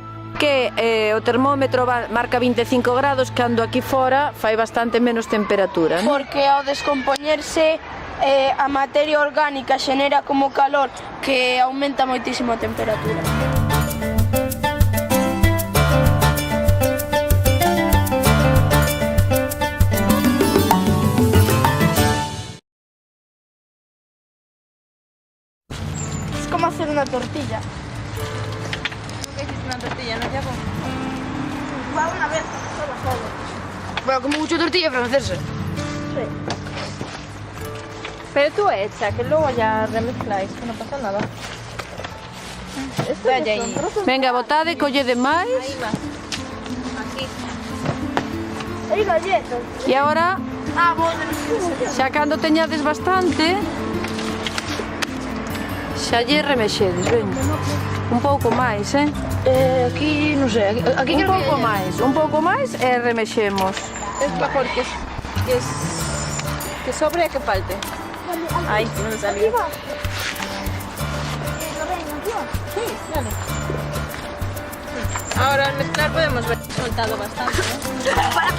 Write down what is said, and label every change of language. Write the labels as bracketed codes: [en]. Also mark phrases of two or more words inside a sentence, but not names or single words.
[gl] que o termómetro marca 25 grados cando aquí fora fai bastante menos temperatura, non? Porque ao descompoñerse a materia orgánica xenera como calor que aumenta moitísimo a temperatura. [es] Es como hacer una tortilla. ¿Nunca hiciste una tortilla, no, Jaco? Va una vez, solo. Bueno, como mucho tortilla francesa. Sí. Pero tú echa, que luego ya remezcláis, que no pasa nada. Esto Vaya que ahí. son trozos. [gl] Venga, botade, collede máis. [es] Ahí va. Aquí. Hay galletas. [gl] E agora, [es] Ah, bueno. [gl] xa cando teñades bastante, xa lle remexedes, veña. Un pouco máis, [es] Aquí, no sé, aquí [gl] Un [es] creo que [gl] pouco máis e remexemos. [es] Es mejor que sobre a que falte. Ay, que no me salió. Sí, dale. Ahora al mezclar podemos ver que ha soltado bastante, ¿no?